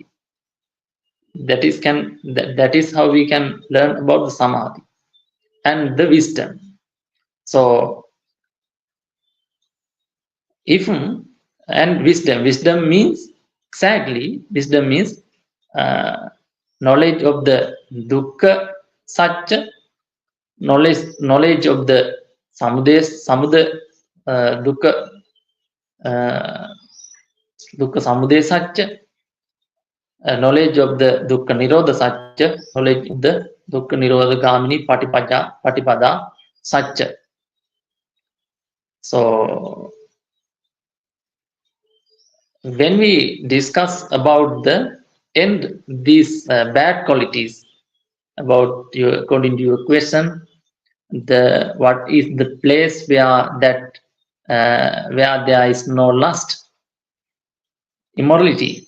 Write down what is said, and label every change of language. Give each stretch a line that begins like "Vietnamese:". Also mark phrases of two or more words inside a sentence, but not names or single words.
English: That is how we can learn about the samadhi. And the wisdom. So wisdom means exactly, wisdom means knowledge of the
Pali: dukkha satya,
English: knowledge of the
Pali: dukkha samudaya satya,
English: knowledge of the
Pali: dukkha nirodha satya,
English: knowledge of the
Pali: dukkha nirodha gamini patipada satya.
English: So when we discuss about the end these bad qualities, about your, according to your question, what is the place where there is no lust, immorality.